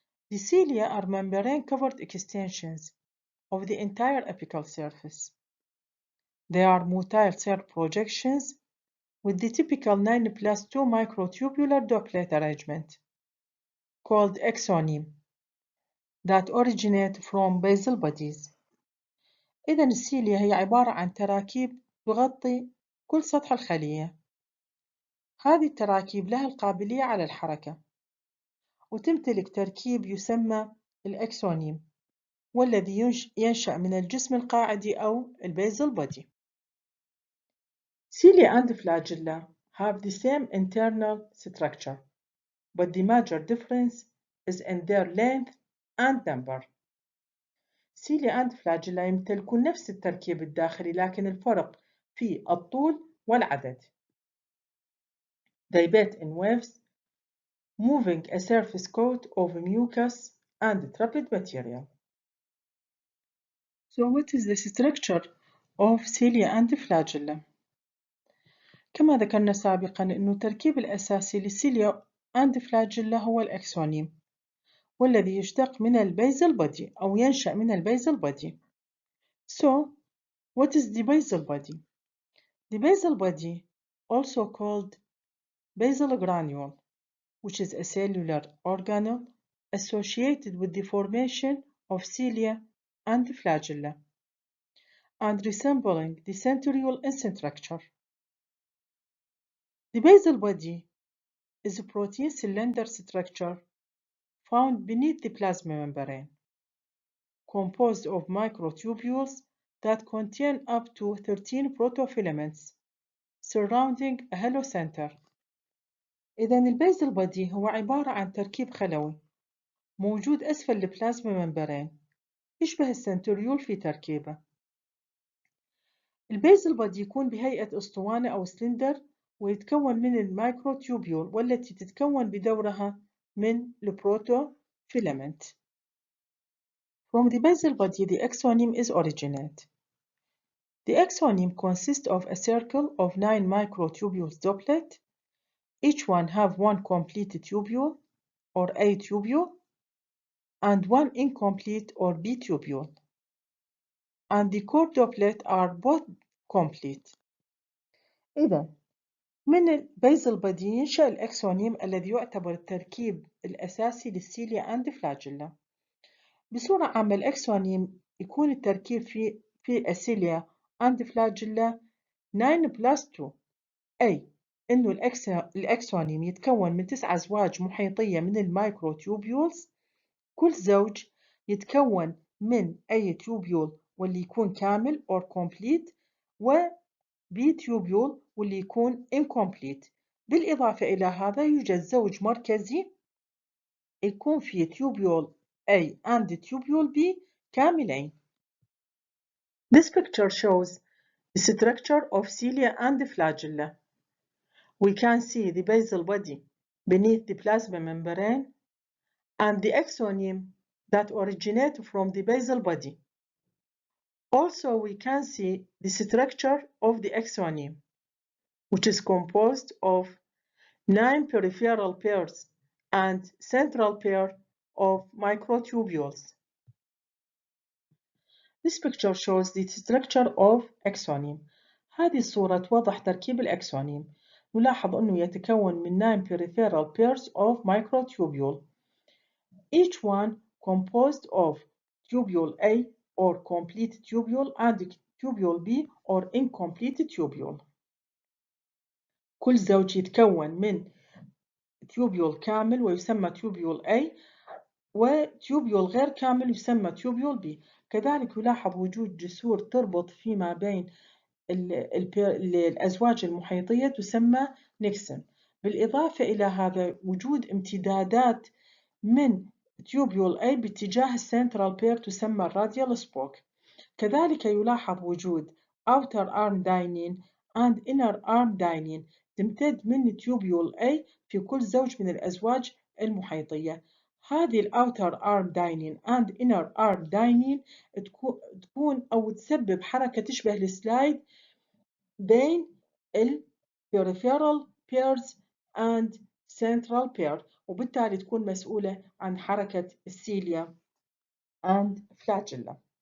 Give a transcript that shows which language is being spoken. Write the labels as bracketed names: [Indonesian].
[English] The cilia are membrane-covered extensions of the entire apical surface. They are motile cell projections with the typical 9+2 microtubular doublet arrangement called exonyme that originate from basal bodies. [Arabic] إذن السيليا هي عبارة عن تراكيب تغطي كل سطح الخلية. هذه التراكيب لها القابلية على الحركة وتمتلك تركيب يسمى الأكسونيم، والذي ينشأ من الجسم القاعدي أو البيزل body. [English] Cilia and flagella have the same internal structure, but the major difference is in their length and number. [Arabic] Cilia and flagella يمتلكون نفس التركيب الداخلي، لكن الفرق في الطول والعدد. [English] They bed in waves, moving a surface coat of mucus and trapid material. So what is the structure of cilia and flagella? [Arabic] كما ذكرنا سابقا أنه التركيب الأساسي للسيليا and flagella هو الأكسونيم، والذي يشتق من البيزل body أو ينشأ من البيزل body. [English] So what is the basal body? The basal body, also called basal granule, which is a cellular organelle associated with the formation of cilia and flagella, and resembling the centriole in structure. The basal body is a protein cylinder structure found beneath the plasma membrane, composed of microtubules that contain up to 13 protofilaments surrounding a halo center. [Arabic] إذن البيزل بودي هو عبارة عن تركيب خلوي موجود أسفل البلازما ممبرين، يشبه السنتريول في تركيبه. البيزل بودي يكون بهيئة أسطوانة أو سلندر ويتكون من المايكروتيوبيول، والتي تتكون بدورها من البروتوفيلامنت. [English] From the basal body, the exonyme is originate. The exonyme consists of a circle of 9 microtubules doublet. Each one have one complete tubule or A tubule and one incomplete or B tubule. And the core doublet are both complete. [Arabic] إذا من البيزل body ينشأ الأكسونيم الذي يعتبر التركيب الأساسي للسيليا and flagella. بصورة عامة الأكسونيم يكون التركيب في السيليا and flagella 9+2، أي إنه الأكسونيم يتكون من 9 أزواج محيطية من المايكروتيوبيولز، كل زوج يتكون من أي تيوبيول واللي يكون كامل or complete، و B تيوبيول واللي يكون incomplete. بالإضافة إلى هذا يوجد زوج مركزي يكون فيه تيوبيول [English] A and tubule B كاملين. This picture shows the structure of cilia and flagella. We can see the basal body beneath the plasma membrane and the axonium that originate from the basal body. Also, we can see the structure of the axonium, which is composed of 9 peripheral pairs and central pair of microtubules. This picture shows the structure of axonium. [Arabic] هذه الصورة توضح تركيب الأكسونيم. نلاحظ أنه يتكون من 9 peripheral pairs of microtubule. [English] Each one composed of tubule A or complete tubule and tubule B or incomplete tubule. [Arabic] كل زوج يتكون من تيوبيول كامل ويسمى تيوبيول A وتيوبيول غير كامل يسمى تيوبيول B. كذلك يلاحظ وجود جسور تربط فيما بين الأزواج المحيطية تسمى نيكسون. بالإضافة إلى هذا وجود امتدادات من تيوبيول A باتجاه السنترال بير تسمى الراديال سبوك. كذلك يلاحظ وجود outer arm dynein and inner arm dynein تمتد من تيوبيول A في كل زوج من الأزواج المحيطية. هذه outer arm dynein and inner arm dynein تكون أو تسبب حركة تشبه السلايد بين peripheral pairs and central pair وبالتالي تكون مسؤولة عن حركة السيليا and flagella.